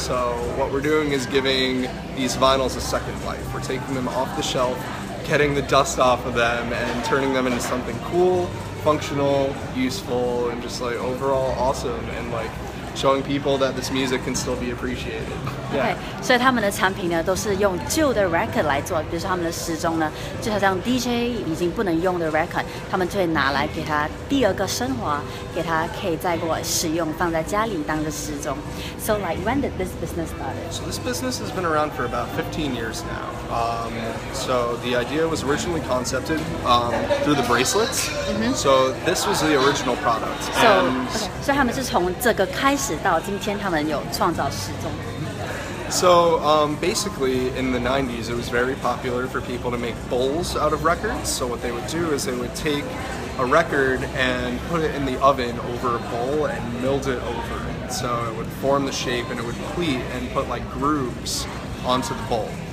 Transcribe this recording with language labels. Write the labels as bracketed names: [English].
[English] So what we're doing is giving these vinyls a second life. We're taking them off the shelf, getting the dust off of them, and turning them into something cool, functional, useful, and just like overall awesome, and like showing people that this music can still be appreciated. Yeah. [Chinese] OK， 所以他们的产品呢都是用旧的 record 来做，比如说他们的时钟呢，就好像 DJ 已经不能用的 record， 他们就会拿来给它第二个升华，给它可以再过使用，放在家里当个时钟。 [English] So like when did this business started? So this business has been around for about 15 years now. So the idea was originally concepted through the bracelets. So this was the original product. [Chinese] So OK， 所以他们是从这个开始到今天，他们有创造时钟。 [English] So basically in the 90s it was very popular for people to make bowls out of records. So what they would do is they would take a record and put it in the oven over a bowl and milled it over. So it would form the shape and it would pleat and put like grooves onto the bowl.